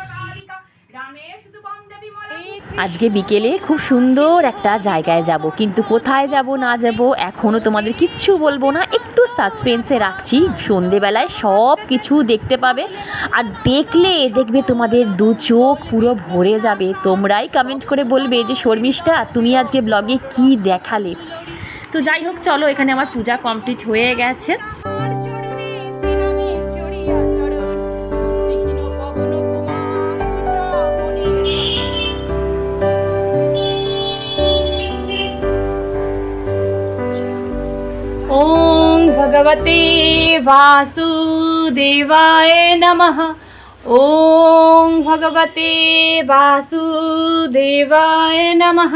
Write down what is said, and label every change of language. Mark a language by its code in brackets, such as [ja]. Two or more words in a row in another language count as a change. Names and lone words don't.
[bn] আজকে বিকেলে খুব সুন্দর একটা জায়গায় যাব, কিন্তু কোথায় যাব না যাব এখনও তোমাদের কিচ্ছু বলবো না, একটু সাসপেন্সে রাখছি। সন্ধেবেলায় সব কিছু দেখতে পাবে, আর দেখবে তোমাদের দু চোখ পুরো ভরে যাবে। তোমরাই কমেন্ট করে বলবে যে শর্মিষ্ঠা তুমি আজকে ব্লগে কি দেখালে। তো যাই হোক চলো, এখানে আমার পূজা কমপ্লিট হয়ে গেছে। [sa] ओम भगवते वासुदेवाय नमः। ओम भगवते वासुदेवाय नमः।